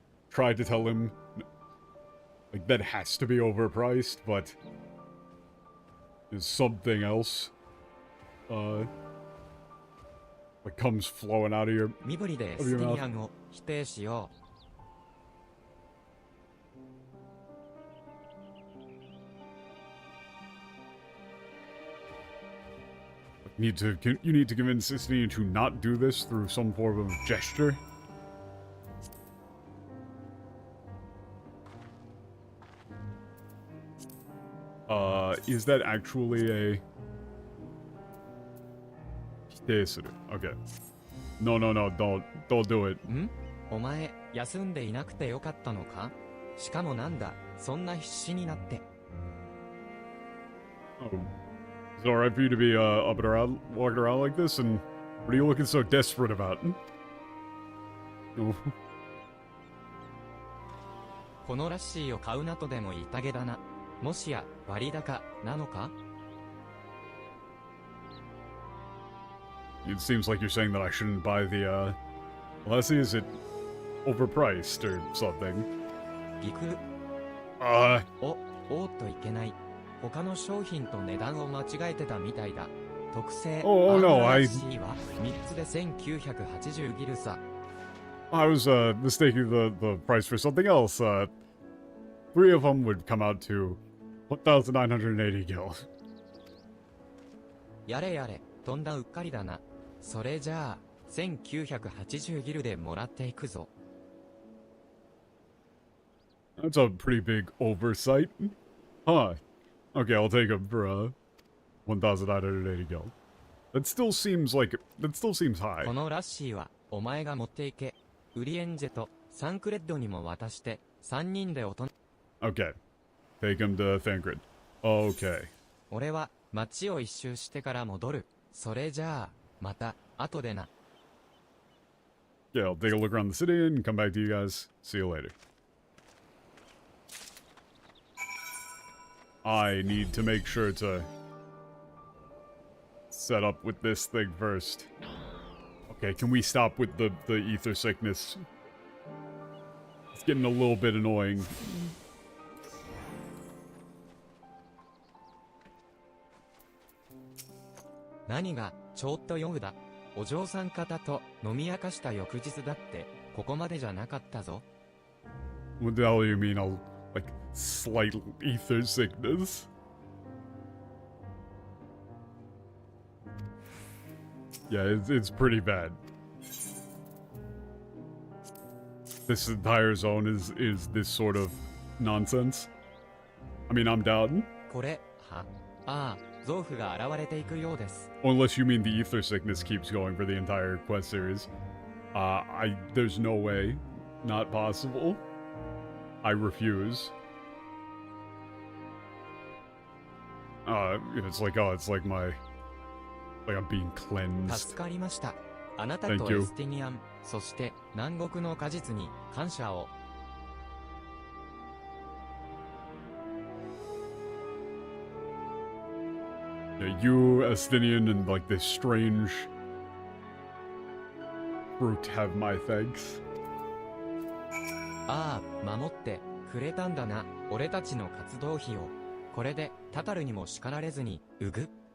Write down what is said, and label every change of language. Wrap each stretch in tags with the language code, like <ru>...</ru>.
<en>Tried to tell him, like, that has to be overpriced, but there's something else, like, comes flowing out of your</en> <ja>身振りでエスティニアンを否定しよう。</ja> <en>you need to convince Sistine to not do this through some form of gesture. Is that actually a... Okay. No, don't do it. ん？</en> <ja>お前、休んでいなくてよかったのか？しかもなんだ、そんな必死になって。</ja> <en>Oh. Is it alright for you to be, up and around, walking around like this? And what are you looking so desperate about? Oh.</en> <ja>このラッシーを買うなとでも言ったげだな。もしや、割高、なのか？</ja> <en>It seems like you're saying that I shouldn't buy the, Lassie, is it overpriced or something?</en> <ja>ぎく。おっといけない。他の商品と値段を間違えてたみたいだ。特製、</ja> <en>Oh, no,</en> <ja>ラッシーは3つで1980ギルさ。</ja> <en>I was, mistaking the price for something else. 3 of them would come out to 1,980 gil.</en> <ja>やれやれ、とんだうっかりだな。それじゃあ、1980ギルでもらっていくぞ。</ja> <en>That's a pretty big oversight. Huh. Okay, I'll take him for, 1,980 gil. That still seems high.</en> <ja>このラッシーは、お前が持っていけ。ウリエンジェとサンクレッドにも渡して、3人で</ja> <en>Okay. Take him to Thancred. Okay.</en> <ja>俺は、街を一周してから戻る。それじゃあ、また、後でな。</ja> <en>Yeah, I'll take a look around the city and come back to you guys. See you later. I need to make sure to set up with this thing first. Okay, can we stop with the ether sickness? It's getting a little bit annoying.</en> <ja>何が、ちょっと酔うだ。お嬢さん方と飲み明かした翌日だって、ここまでじゃなかったぞ。</ja> <en>What the hell do you mean, like, slight ether sickness? Yeah, it's pretty bad. This entire zone is this sort of nonsense. I mean, I'm down.</en> <ja>これ、は、ああ、ゾウフが現れていくようです。</ja> <en>Unless you mean the ether sickness keeps going for the entire quest series. There's no way. Not possible. I refuse. It's like I'm being cleansed.</en> <ja>助かりました。あなたと</ja> <en>Thank you.</en> <ja>エスティニアン、そして南国の果実に感謝を。</ja> <en>Yeah, you, Estinian, and like this strange fruit have my thanks.</en> <ja>ああ、守ってくれたんだな、俺たちの活動費を。これでタタルにも叱られずに、うぐ。</ja>